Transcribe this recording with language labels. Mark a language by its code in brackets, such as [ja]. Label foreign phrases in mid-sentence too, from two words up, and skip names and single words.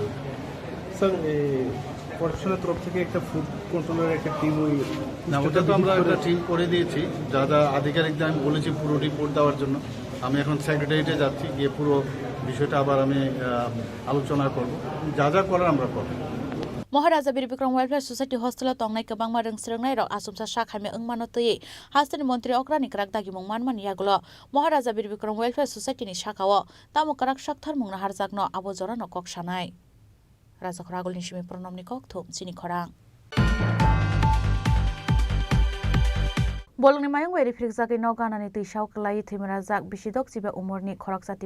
[bn] স্যার প্রশাসনের তরফ থেকে একটা [en] food control [bn] একটা টিম না ওটা তো আমরা একটা টিম করে দিয়েছি যা যা আধিকারিকদের আমি বলেছি পুরো রিপোর্ট দেওয়ার জন্য আমি এখন সেক্রেটারিয়েটে যাচ্ছি গিয়ে পুরো বিষয়টা আবার আমি আলোচনা করব যা যা করার আমরা করব [trp] Maharaja Bir Bikram Welfare Society hostel tongnai kabangma rungsrungnai rok asumsa Shakhamya ungmanotei hasteni mantri okrani karakdagi mungmanman yaglo Maharaja Bir Bikram Welfare Society ni shakawo tamu karak shakthar mungna harjakno abo jorano koksanai Rajakhor Agulni simi pronamni kok thum chini khorang Bolongni mayung weri frikjagi noganani tuisau kelai thimerajak bisidok jibe umurni khoroksati